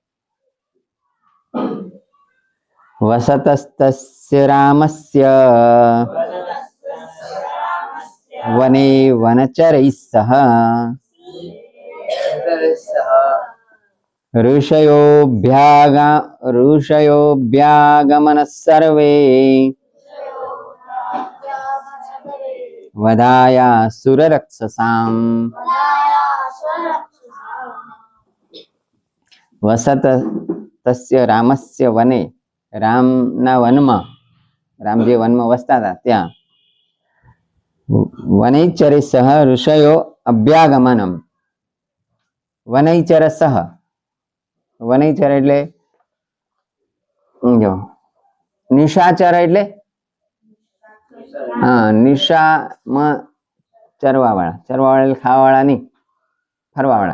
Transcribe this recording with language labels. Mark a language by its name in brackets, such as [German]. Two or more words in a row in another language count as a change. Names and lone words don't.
[Sanskrit] वसतस्तस्य रामस्य वने वनचरैः सह ऋषयोऽभ्यागमनः सर्वे वधायासुररक्षसाम्। वसत तस्य रामस्य वने, [Gujarati] રામના વનમાં, રામ જે વનમાં વસતા હતા ત્યાં [Sanskrit] वनैचर सह ऋषयो अभ्यागमनम. वनैचर सह, [Gujarati] વનૈચર એટલે જો નિશાચર એટલે હા, નિશામાં ચરવા વાળા, એટલે ખાવા વાળા નહીં, ફરવા વાળા.